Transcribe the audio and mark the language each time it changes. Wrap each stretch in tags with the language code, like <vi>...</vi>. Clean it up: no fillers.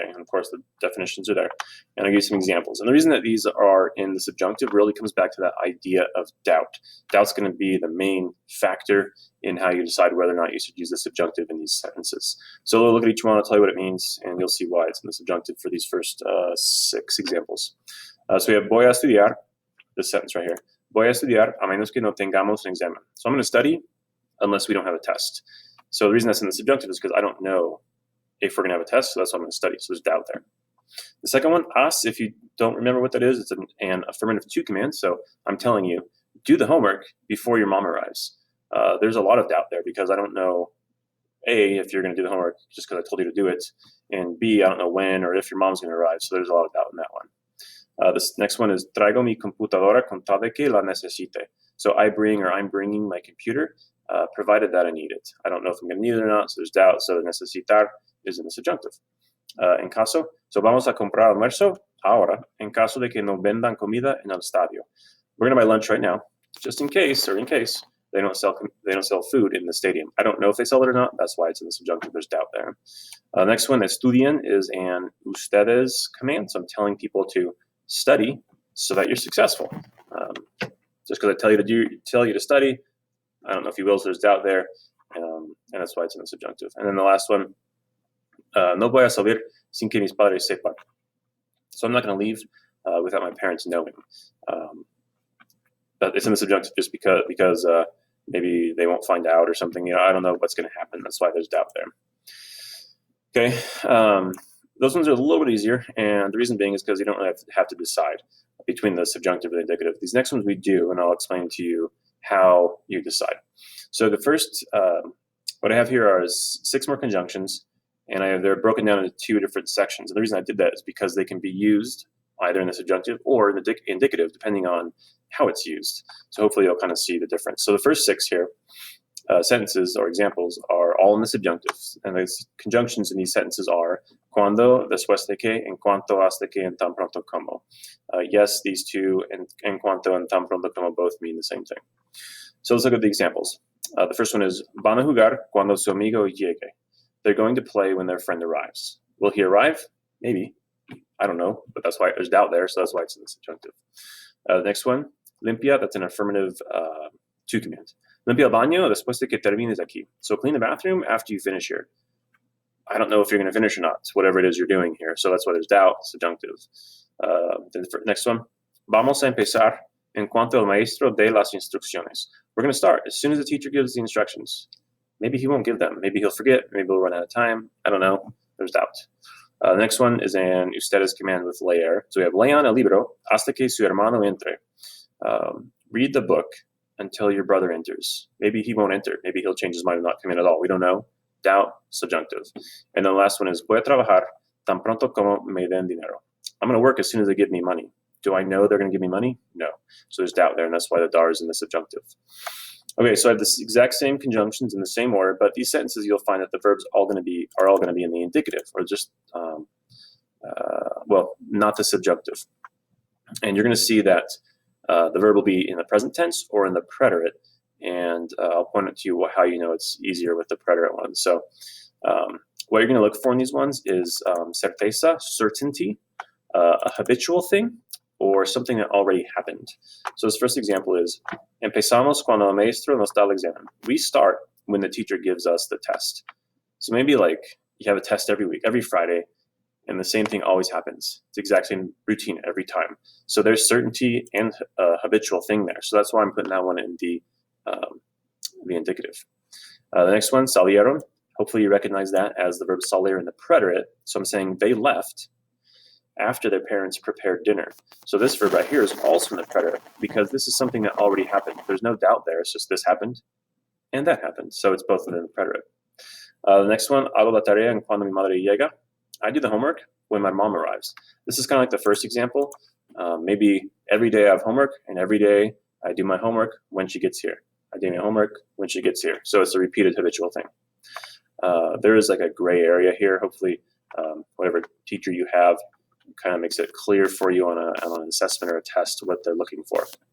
<en>And of course, the definitions are there. And I'll give you some examples. And the reason that these are in the subjunctive really comes back to that idea of doubt. Doubt's going to be the main factor in how you decide whether or not you should use the subjunctive in these sentences. So we'll look at each one, I'll tell you what it means, and you'll see why it's in the subjunctive for these first 6 examples. So we have</en> <es>voy a estudiar,</es> <en>this sentence right here.</en> <es>Voy a estudiar a menos que no tengamos un examen.</es> <en>So I'm going to study unless we don't have a test. So the reason that's in the subjunctive is because I don't know if we're going to have a test, so that's what I'm going to study. So there's doubt there. The second one, as, if you don't remember what that is, it's an affirmative to command. So I'm telling you, do the homework before your mom arrives. There's a lot of doubt there because I don't know, A, if you're going to do the homework just because I told you to do it, and B, I don't know when or if your mom's going to arrive. So there's a lot of doubt in that one. This next one is</en> <es>traigo mi computadora con tal de que la necesite.</es> <en>So I'm bringing my computer, provided that I need it. I don't know if I'm going to need it or not, so there's doubt. So necesitar is in the subjunctive.</en> <es>En caso, so vamos a comprar almuerzo ahora, en caso de que no vendan comida en el estadio.</es> <en>We're going to buy lunch right now, just in case they don't sell food in the stadium. I don't know if they sell it or not. That's why it's in the subjunctive. There's doubt there. Next one, estudien, is an ustedes command. So I'm telling people to study so that you're successful. Just because I tell you to study, I don't know if you will. So there's doubt there, and that's why it's in the subjunctive. And then the last one,</en> <es>no voy a salir sin que mis padres sepan.</es> <en>So I'm not going to leave without my parents knowing. But it's in the subjunctive just because maybe they won't find out or something. You know, I don't know what's going to happen. That's why there's doubt there. Okay. Those ones are a little bit easier, and the reason being is because you don't really have to decide between the subjunctive and the indicative. These next ones we do, and I'll explain to you how you decide. So the first, what I have here are 6 more conjunctions, and they're broken down into 2 different sections. And the reason I did that is because they can be used either in the subjunctive or in the indicative, depending on how it's used. So hopefully you'll kind of see the difference. So the first 6 here, sentences or examples are all in the subjunctive, and the conjunctions in these sentences are cuando, después de que, en cuanto, hasta que, and tan pronto como. Yes, these two, and en cuanto and tan pronto como, both mean the same thing. So let's look at the examples. The first one is</en> <es>van a jugar cuando su amigo llegue.</es> <en>They're going to play when their friend arrives. Will he arrive? Maybe. I don't know, but that's why there's doubt there, so that's why it's in the subjunctive. The next one, limpia, that's an affirmative to command.</en> <es>Limpia el baño después de que termines aquí.</es> <en>So clean the bathroom after you finish here. I don't know if you're going to finish or not, whatever it is you're doing here. So that's why there's doubt, subjunctive. Then the next one,</en> <es>vamos a empezar en cuanto el maestro dé las instrucciones.</es> <en>We're going to start as soon as the teacher gives the instructions. Maybe he won't give them. Maybe he'll forget. Maybe we'll run out of time. I don't know. There's doubt. The next one is an ustedes command with leer. So we have</en> <es>lean el libro hasta que su hermano entre.</es> <en>Read the book until your brother enters. Maybe he won't enter. Maybe he'll change his mind and not come in at all. We don't know. Doubt, subjunctive. And then the last one is</en> <es>voy a trabajar tan pronto como me den dinero.</es> <en>I'm going to work as soon as they give me money. Do I know they're going to give me money? No. So there's doubt there, and that's why the dar is in the subjunctive. Okay, so I have the exact same conjunctions in the same order, but these sentences you'll find that the verbs are all going to be in the indicative, or just not the subjunctive. And you're going to see that the verb will be in the present tense or in the preterite, and I'll point out to you how you know it's easier with the preterite ones. So what you're going to look for in these ones is certeza, certainty, a habitual thing, or something that already happened. So this first example is,</en> <es>empezamos cuando el maestro nos da el examen.</es> <en>We start when the teacher gives us the test. So maybe like you have a test every week, every Friday, and the same thing always happens. It's the exact same routine every time. So there's certainty and a habitual thing there. So that's why I'm putting that one in the indicative. The next one, salieron. Hopefully you recognize that as the verb salir in the preterite. So I'm saying they left. after their parents prepared dinner. So this verb right here is also in the preterite because this is something that already happened. There's no doubt there. It's just this happened and that happened. So it's both within the preterite. The next one,</en> <es>hago la tarea en cuando mi madre llega.</es> <en>I do the homework when my mom arrives. This is kind of like the first example. Maybe every day I have homework, and every day I do my homework when she gets here. I do my homework when she gets here. So it's a repeated habitual thing. There is like a gray area here. Hopefully, whatever teacher you have kind of makes it clear for you on an assessment or a test what they're looking for.</en>